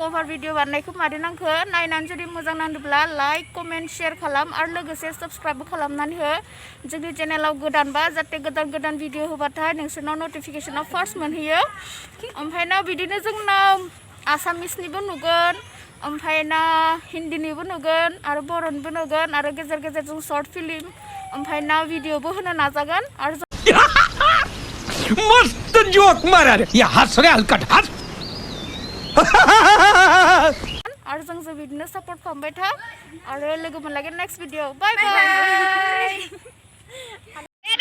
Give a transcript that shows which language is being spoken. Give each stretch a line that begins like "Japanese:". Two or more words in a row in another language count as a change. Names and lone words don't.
Bodo: भिडिअ बानायनायखौ मादि नांखो नायनानै जुदि मोजां नांदोंब्ला
English: like comment share
Bodo: खालाम आरो लोगोसे साबस्क्राइबबो खालामनानै हो जोंनि चेनेलाव गोदानबा जाहाथे गोदान भिडिअ होबाथाय नोंसोरनाव नटिफिकेसनाव फार्स्ट मोनहैयो ओमफ्राय ना बिदिनो जोंनाव आसामिसनिबो नुगोन ओमफ्राय ना हिन्दीनिबो नुगोन आरो बर'निबो नुगोन आरो गेजेर गेजेर जों
English: short film
Bodo: ओमफ्राय ना भिडिअबो होनो नाजागोन आरो
Marathi: मस्त जोक मारा रे या हंस रे हलकट हंस
Bodo: आरो जों बिदिनो सापर्ट खालामबाय था आरो लोगो मोनलायगोन
English: next video bye bye